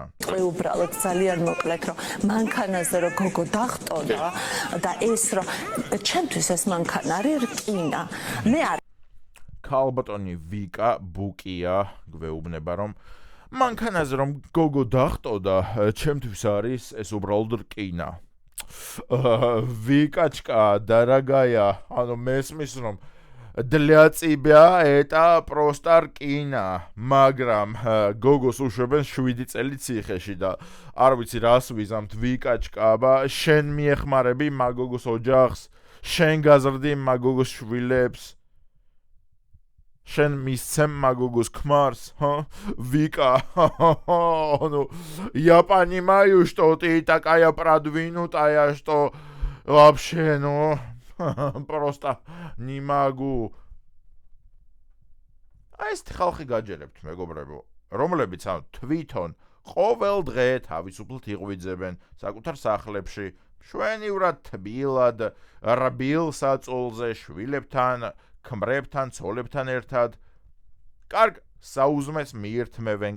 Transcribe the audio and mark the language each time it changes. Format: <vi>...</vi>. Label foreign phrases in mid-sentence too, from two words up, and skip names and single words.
<ka>უბრალოდ ძალიან მოკლედ რომ მანქანაზე რომ გოგო დახტოდა და ეს რომ ჩემთვის ეს მანქანა არის რკინა. მე არ ქალბატონი ვიკა ბუკია გვეუბნება რომ მანქანაზე რომ გოგო დახტოდა ჩემთვის არის ეს უბრალოდ რკინა ვიკაჩკა დარაგაია ანუ მესმის რომ</ka> <ru>для тебя это просто</ru> <ka>რკინა მაგრამ გოგოს უშვებენ 7 წელი ციხეში და არ ვიცი რას ვიზამთ ვიკაჩკა შენ მიეხმარები მაგოგოს ოჯახს შენ გაზრდი მაგოგოს შვილებს შენ მისცემ მაგოგოს ქმარს ვიკა</ka> <ru>ну я понимаю что ты такая продвинутая что вообще ну просто не могу</ru> <ka>ეს ხალხი გაჯერებთ მეგობრებო რომლებიც ამ თვითონ ყოველ დღე თავისუფლად იღვიძებენ საკუთარ სახლებში შვენივრად თბილად რბილ საწოლზე შვილებთან ქმრებთან ცოლებთან ერთად კარგ საუზმეს მიირთმევენ</ka>